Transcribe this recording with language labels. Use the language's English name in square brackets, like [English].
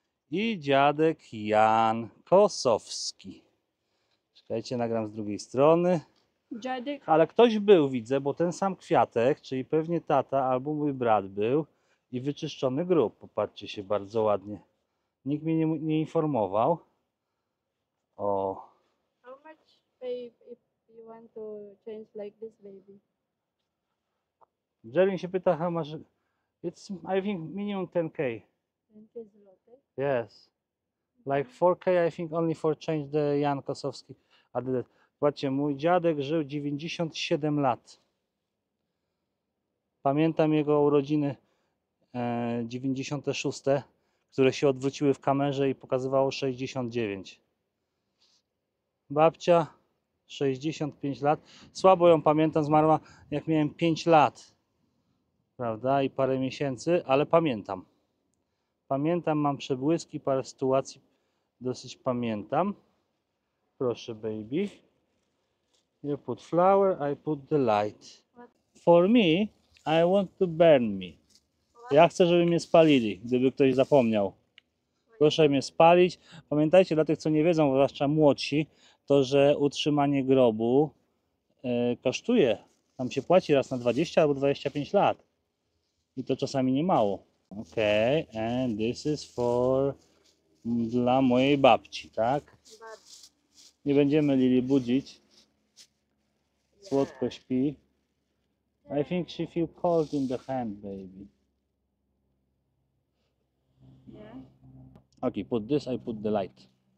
[Polish] I dziadek Jan Kosowski. Czekajcie, nagram z drugiej strony. Dziadek. Ale ktoś był, widzę, bo ten sam kwiatek, czyli pewnie tata albo mój brat był i wyczyszczony grób. Popatrzcie się, bardzo ładnie. Nikt mnie nie informował. O. [English] How much pay if you want to change like this, baby? [Polish] Jerry się pyta, [English] how much... It's, I think, minimum 10K. 20 zloty. Yes. Like 4K, I think, only for change the Jan Kosowski. [Polish] Zobaczcie, mój dziadek żył 97 lat. Pamiętam jego urodziny 96, które się odwróciły w kamerze i pokazywało 69. Babcia 65 lat. Słabo ją pamiętam, zmarła jak miałem 5 lat. Prawda? I parę miesięcy, ale pamiętam. Pamiętam, mam przebłyski, parę sytuacji dosyć pamiętam. Proszę, baby. [English] You put flower, I put the light. For me, I want to burn me. [Polish] Ja chcę, żeby mnie spalili, gdyby ktoś zapomniał. Proszę mnie spalić. Pamiętajcie, dla tych, co nie wiedzą, zwłaszcza młodsi, to, że utrzymanie grobu kosztuje. Tam się płaci raz na 20 albo 25 lat. I to czasami nie mało. [English] Okay, and this is for [Polish] dla mojej babci, tak? Nie będziemy Lili budzić. Słodko śpi. [English] I think she feel cold in the hand, baby. Yeah. Okay, put this, I put the light.